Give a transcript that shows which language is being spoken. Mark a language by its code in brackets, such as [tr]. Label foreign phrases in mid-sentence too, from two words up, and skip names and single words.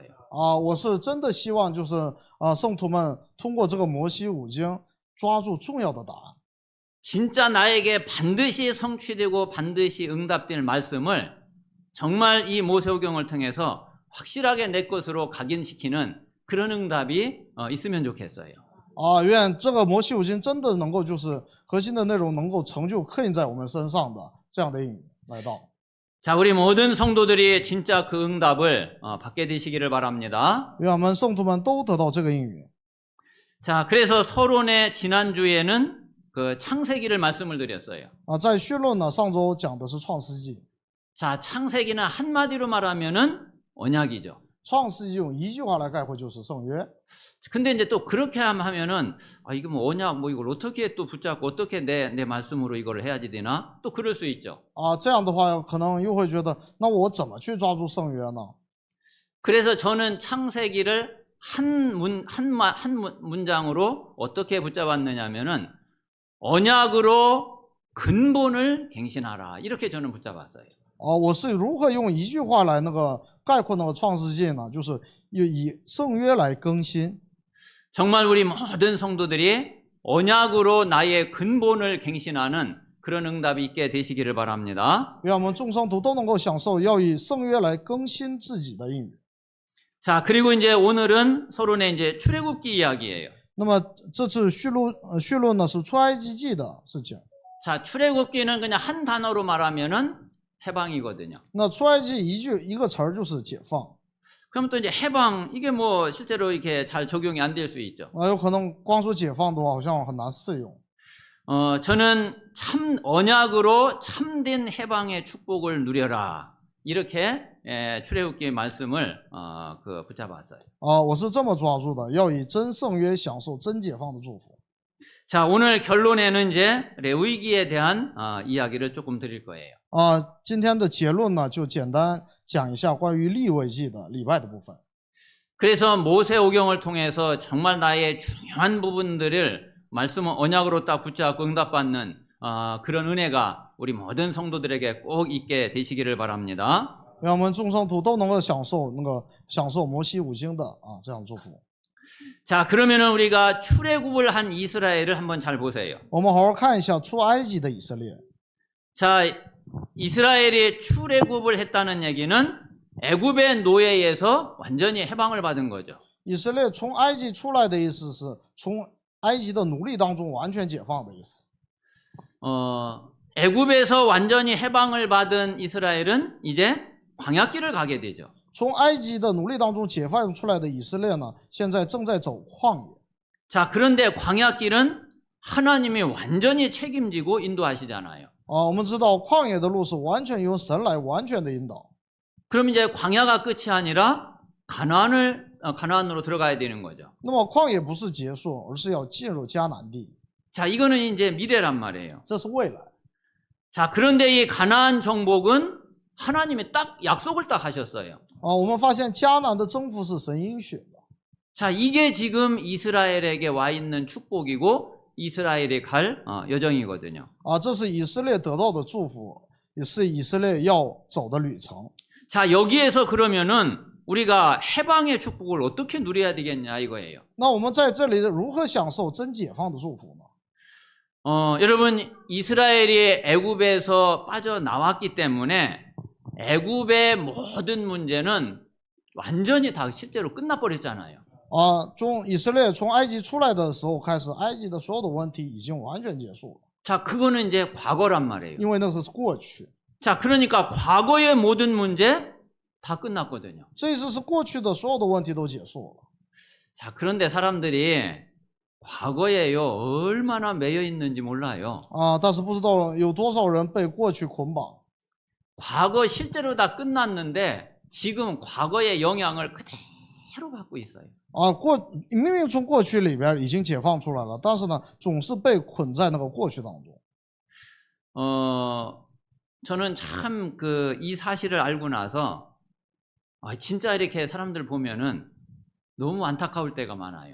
[zh] 我是真的希望就是圣徒们通过这个摩西五经抓住重要的答案。 [ko] 진짜 나에게 반드시 성취되고 반드시 응답될 말씀을 정말 이 모세오경을 통해서 확실하게 내 것으로 각인시키는 그런 응답이 있으면 좋겠어요. [zh] 愿这个摩西五经真的能够就是核心的内容能够成就刻印在我们身上的这样的应许来到。 [ko] 자, 우리 모든 성도들이 진짜 그 응답을 받게 되시기를 바랍니다. [zh] 愿我们圣徒们都得到这个应许。 [ko] 자, 그래서 서론의 지난주에는 창세기를 말씀을 드렸어요. [zh] 在序论呢，上周讲的是创世纪。 [ko] 자, 창세기는 한마디로 말하면은 언약이죠. [zh] 创世纪用一句话来概括就是圣约。 [ko] 근데 이제 또 그렇게 하면은 이거 뭐 언약 뭐 이걸 어떻게 또 붙잡고 어떻게 내 말씀으로 이거를 해야지 되나? 또 그럴 수 있죠. [zh] 这样的话可能又会觉得那我怎么去抓住圣约呢？ [ko] 그래서 저는 창세기를 한 문장으로 어떻게 붙잡았느냐면은 언약으로 근본을 갱신하라. 이렇게 저는 붙잡았어요. [zh] 我是如何用一句话来概括创世纪呢？就是以圣约来更新。 [ko] 정말 우리 모든 성도들이 언약으로 나의 근본을 갱신하는 그런 응답이 있게 되시기를 바랍니다. [zh] 愿我们众圣徒都能够享受要以圣约来更新自己的应许。 [ko] 자, 그리고 이제 오늘은 서론의 이제 출애굽기 이야기예요. [zh] 那么这次序论呢是出埃及记的事情。 [ko] 자, 출애굽기는 그냥 한 단어로 말하면은 해방이거든요. [zh] 那出埃及一个词儿就是解放。 [ko] 그럼 또 이제 해방 이게 뭐 실제로 이렇게 잘 적용이 안 될 수 있죠. [zh] 有可能光说解放的话，好像很难适用。 [ko] 저는 참 언약으로 참된 해방의 축복을 누려라. 이렇게 출애굽기의 말씀을 붙잡았어요. [zh] 我是这么抓住的，要以真圣约享受真解放的祝福。 [ko] 자, 오늘 결론에는 이제 레위기에 대한 이야기를 조금 드릴 거예요. [zh] 今天的结论呢，就简单讲一下关于利未记的礼拜的部分。 [ko] 그래서 모세오경을 통해서 정말 나의 중요한 부분들을 말씀은 언약으로 딱 붙잡고 응답받는 그런 은혜가 우리 모든 성도들에게 꼭 있게 되시기를 바랍니다. [zh] 让我们众圣徒都能够享受摩西五经的这样祝福。 [ko] 자, 그러면은 우리가 출애굽을 한 이스라엘을 한번 잘 보세요. [zh] 我们好好看一下出埃及的以色列。 [ko] 자, 이스라엘이 출애굽을 했다는 얘기는 애굽의 노예에서 완전히 해방을 받은 거죠. [zh] 以色列从埃及出来的意思是从埃及的奴隶当中完全解放的意思。 [ko] 애굽에서 완전히 해방을 받은 이스라엘은 이제 광야길을 가게 되죠. [zh] 从埃及的奴隶当中解放出来的以色列呢，现在正在走旷野。 [ko] 자, 그런데 광야길은 하나님이 완전히 책임지고 인도하시잖아요. [zh] 我们知道旷野的路是完全由神来完全的引导。 [ko] 그럼 이제 광야가 끝이 아니라 가나안으로 들어가야 되는 거죠. [zh] 那么旷野不是结束，而是要进入迦南地。 [ko] 자, 이거는 이제 미래란 말이에요. [zh] 这是未来。 [ko] 자, 그런데 이 가나안 정복은 하나님이 딱 약속을 딱 하셨어요. [zh] 我们发现迦南的征服是神应许的。 [ko] 자, 이게 지금 이스라엘에게 와 있는 축복이고 이스라엘이 갈 여정이거든요. [zh] 这是以色列得到的祝福，也是以色列要走的旅程。 [ko] 자, 여기에서 그러면은 우리가 해방의 축복을 어떻게 누려야 되겠냐 이거예요. [zh] 那我们在这里如何享受真解放的祝福呢？ [ko] 여러분, 이스라엘이 애굽에서 빠져나왔기 때문에 애굽의 모든 문제는 완전히 다 실제로 끝나버렸잖아요. [zh] 以色列从埃及出来的时候开始，埃及的所有的问题已经完全结束了。 [ko] 자, 그거는 이제 과거란 말이에요. [zh] 因为那是过去。 [ko] 자, 그러니까 과거의 모든 문제 다 끝났거든요. [zh] 这意思是过去的所有的问题都结束了。 [ko] 자, 그런데 사람들이 과거에요 얼마나 매여 있는지 몰라요. [zh] 但是不知道有多少人被过去捆绑。 [ko] 과거 실제로 다 끝났는데 지금 과거의 영향을 그대로 받고 있어요. [zh] 明明从过去里边已经解放出来了，但是呢，总是被捆在那个过去当中。 [ko] 저는 참 이 사실을 알고 나서 진짜 이렇게 사람들 보면은 너무 안타까울 때가 많아요.